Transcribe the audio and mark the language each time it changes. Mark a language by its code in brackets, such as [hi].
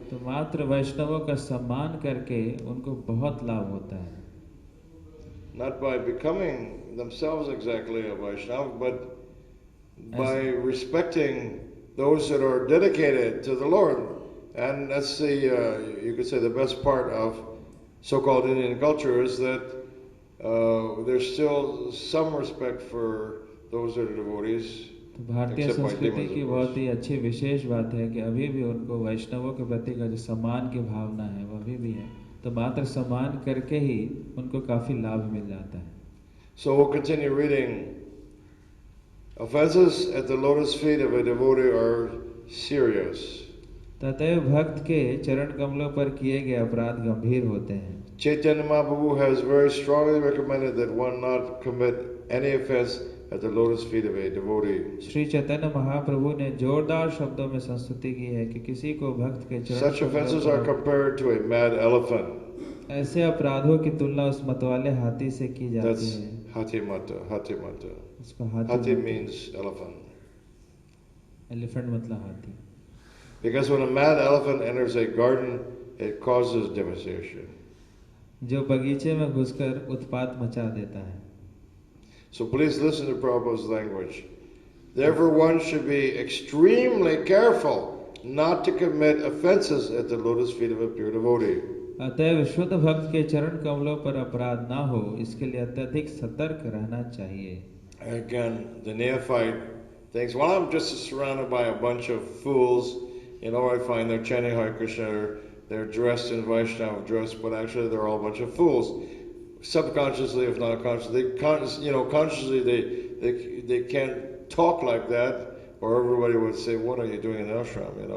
[hi] तो मात्र वैष्णवों का सम्मान करके उनको बहुत लाभ होता है. [en] Not by becoming themselves exactly a Vaishnava, but by respecting those that are dedicated to the Lord. And that's the, you could say, the best part of so-called Indian culture is that there's still some respect for those that are devotees. [hi] तो भारतीय संस्कृति की बहुत ही अच्छी विशेष बात है कि अभी भी उनको वैष्णवों के प्रति का जो सम्मान की भावना है वो अभी भी है. तो मात्र सम्मान करके ही उनको काफी लाभ मिल जाता है. [en] So we'll continue reading. Offenses at the lotus feet of a devotee are serious. [hi] ततः भक्त के चरण कमलों पर किए गए अपराध गंभीर होते हैं. [en] Chaitanya Mahaprabhu has very strongly recommended that one not commit any offense at the lotus feet of a devotee. [hi] Shri Chaitanya Mahaprabhu ने जोरदार शब्दों में संस्तुति की है कि किसी को भक्त के चरण. [en] Such offenses are compared to a mad elephant. [hi] ऐसे अपराधों की तुलना उस मतवाले हाथी से की जाती है. Hatimata. उसको [en] Hati means elephant. [hi] एलिफेंट मतलब हाथी. [en] Because when a mad elephant enters a garden, it causes devastation. [hi] जो बगीचे में घुसकर उत्पात मचा देता है. [en] So please listen to Prabhupada's language. Therefore one should be extremely careful not to commit offenses at the lotus feet of a pure devotee. [hi] अतएव शुद्ध भक्त के चरण कमलों पर अपराध ना हो, इसके लिए अत्यधिक सतर्क रहना चाहिए. [en] Again, the neophyte thinks, well, I'm just surrounded by a bunch of fools. You know, I find they're chanting Hare Krishna, they're dressed in Vaishnava dress, but actually they're all a bunch of fools. Subconsciously, if not consciously, consciously they can't talk like that, or everybody would say, what are you doing in ashram,